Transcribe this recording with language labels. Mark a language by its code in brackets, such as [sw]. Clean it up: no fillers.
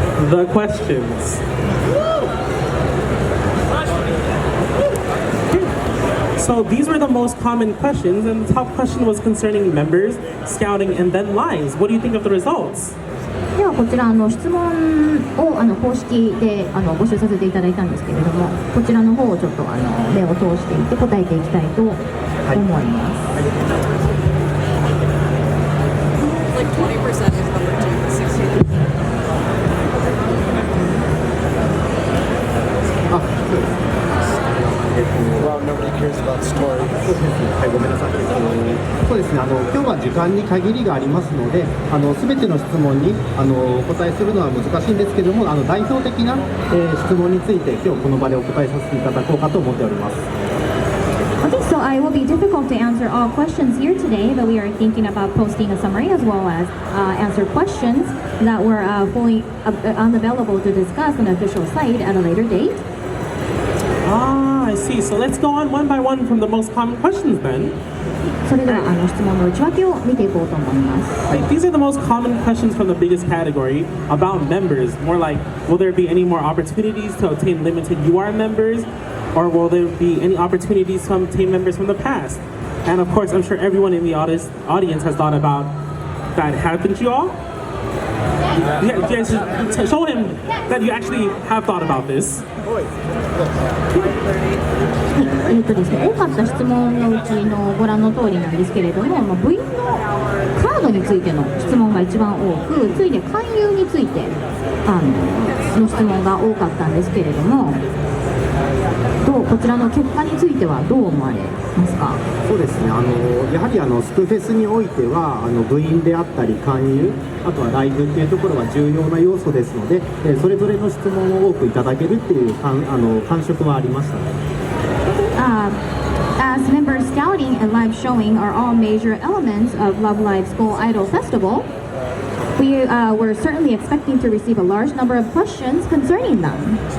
[en] The questions. So these were the most common questions, and the top question was concerning members, scouting, and then lives. What do you think of the results? [ja] ではこちら質問を公式で募集させていただいたんですけれども、こちらの方をちょっと目を通していって答えていきたいと思います。 [en] Like 20% is number 2, 60. Well, nobody cares about story. [ja] はい、ごめんなさい。そうですね、今日は時間に限りがありますので、すべての質問にお答えするのは難しいんですけども、代表的な、質問について今日この場でお答えさせていただこうかと思っております。 [en] Okay, so I will be difficult to answer all questions here today, but we are thinking about posting a summary as well as answer questions that were fully unavailable to discuss on the official site at a later date. Ah, I see. So let's go on one by one from the most common questions then. [ja] それでは質問の内訳を見ていこうと思います。 [en] Like, these are the most common questions from the biggest category about members. More like, will there be any more opportunities to obtain limited UR members? Or will there be any opportunities to obtain members from the past? And of course, I'm sure everyone in the audience has thought about that, haven't you all? Yeah, yes, show him that you actually have thought about this. [ja] ですね、多かった質問のうちのご覧の通りなんですけれども、部員のカードについての質問が一番多く、次いで勧誘についての質問が多かったんですけれども、こちらの結果についてはどう思われますか？そうですね、やはりスクフェスにおいては部員であったり勧誘、あとはライブっていうところは重要な要素ですので、それぞれの質問を多くいただけるっていう感触はありましたね。 [en] As member scouting and live showing are all major elements of Love Live School Idol Festival, we were certainly expecting to receive a large number of questions concerning them.